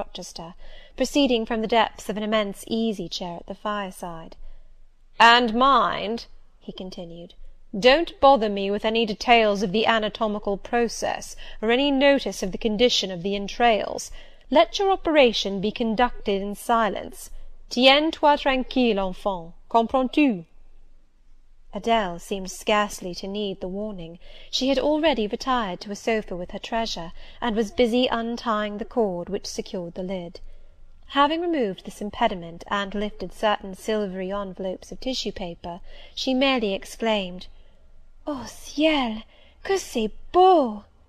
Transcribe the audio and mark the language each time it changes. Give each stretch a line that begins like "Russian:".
English: Rochester, proceeding from the depths of an immense easy-chair at the fireside. "And mind," he continued, "don't bother me with any details of the anatomical process, or any notice of the condition of the entrails. Let your operation be conducted in silence.
French: Tiens-toi tranquille, enfant, comprends-tu?"
English: Adèle seemed scarcely to need the warning. She had already retired to a sofa with her treasure, and was busy untying the cord which secured the lid. Having removed this impediment, and lifted certain silvery envelopes of tissue paper, she merely exclaimed,
French: "Oh ciel, que c'est beau!"